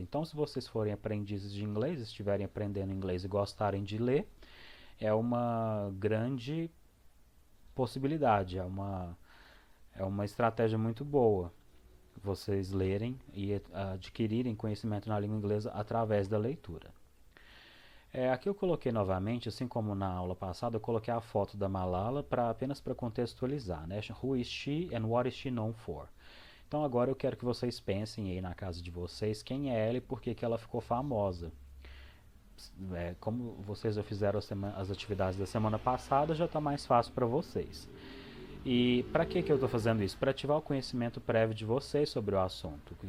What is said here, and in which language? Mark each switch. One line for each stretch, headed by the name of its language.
Portuguese: Então, se vocês forem aprendizes de inglês, estiverem aprendendo inglês e gostarem de ler, é uma grande possibilidade, é uma estratégia muito boa vocês lerem e adquirirem conhecimento na língua inglesa através da leitura. Aqui eu coloquei novamente, assim como na aula passada, eu coloquei a foto da Malala apenas para contextualizar, né?
English: Who is she and what is she known for?
Portuguese: Então agora eu quero que vocês pensem aí na casa de vocês quem é ela e por que ela ficou famosa. Como vocês já fizeram as atividades da semana passada, já está mais fácil para vocês. E para que eu estou fazendo isso? Para ativar o conhecimento prévio de vocês sobre o assunto.